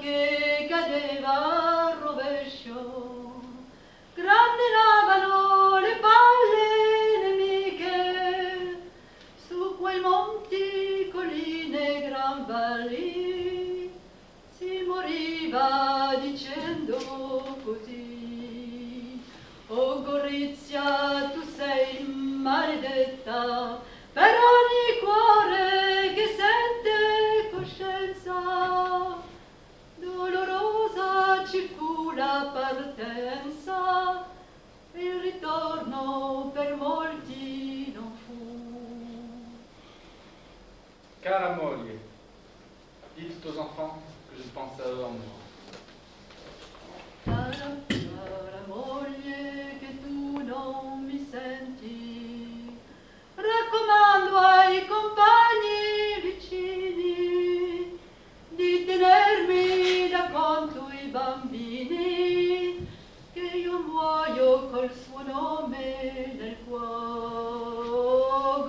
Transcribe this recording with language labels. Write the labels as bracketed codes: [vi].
[it] correva al rovescio, grandelavano le palle nemiche, su quei monti, colline, gran valli, si moriva dicendo così: o Gorizia, tu sei maledetta, per ogni cuore che sente coscienza, dolorosa ci fu la partenza, il ritorno per molti non fu. Cara moglie, [fr] dites aux enfants que je pense à eux en mourant. [it] Cara moglie, che tu non mi senti, raccomando ai compagni vicini di tenermi da conto i bambini, che io muoio col suo nome nel cuore.